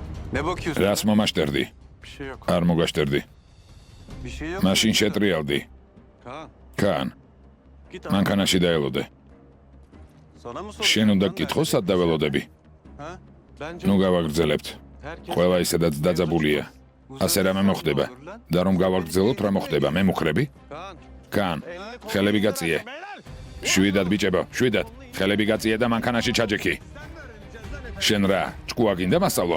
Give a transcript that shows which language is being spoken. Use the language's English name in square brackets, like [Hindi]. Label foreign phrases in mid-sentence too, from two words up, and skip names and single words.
[Turkish] Ne bakıyorsun? [Georgian] რას მომაშტერდი? [Turkish] Bir şey yok. [Georgian] არ მოგაშტერდი. [Turkish] Bir şey yok. [Georgian] მაშინ შეტრიალდი. [Turkish] Kaan, [Georgian] კან, [Turkish] git [Georgian] მანქანაში დაელოდე. [Turkish] Sana mı [Georgian] შენ უნდა გკითხო, სად დაველოდები? [Turkish] Ha? Bence [Georgian] ნუ გავაგრძელებთ. [Turkish] herkes... [Georgian] ყველა ისედაც დაძაბულია. ასე რამე მოხდება. და რომ გავაგრძელოთ, რა მოხდება? მე მუხრები? [Turkish] Kaan, [Georgian] კან, ხელები გაწიე. შვიდად ბიჭებო, შვიდად. ხელები გაწიე და მანქანაში ჩაჯექი. შენ რა, ჭკუა გინდა მასწავლო?